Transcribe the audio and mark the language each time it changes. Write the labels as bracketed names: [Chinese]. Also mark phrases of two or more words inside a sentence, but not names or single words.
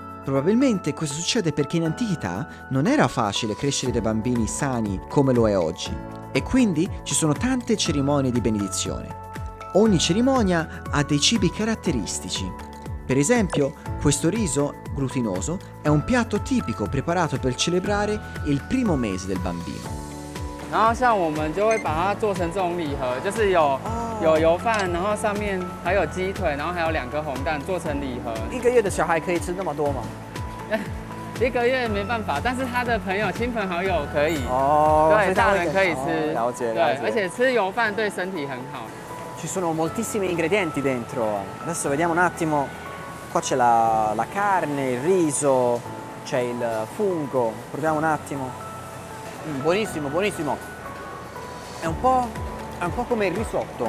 [Italian] Probabilmente questo succede perché in antichità non era facile crescere dei bambini sani come lo è oggi. E quindi ci sono tante cerimonie di benedizione. Ogni cerimonia ha dei cibi caratteristici. Per esempio, questo riso glutinoso è un piatto tipico preparato per celebrare il primo mese del bambino. [Chinese] 然后像我们就会把它做成这种礼盒，就是有油饭，然后上面还有鸡腿，然后还有2颗红蛋做成礼盒。一个月的小孩可以吃那么多吗？ 1个月没办法，但是他的朋友、亲朋好友可以。哦，对，大人可以吃。了解，对，而且吃油饭对身体很好。 [Italian] Ci sono moltissimi ingredienti dentro. Adesso vediamo un attimo. Qua c'è la carne, il riso, c'è il fungo. Proviamo un attimo. Buonissimo, buonissimo. È un po' come il risotto.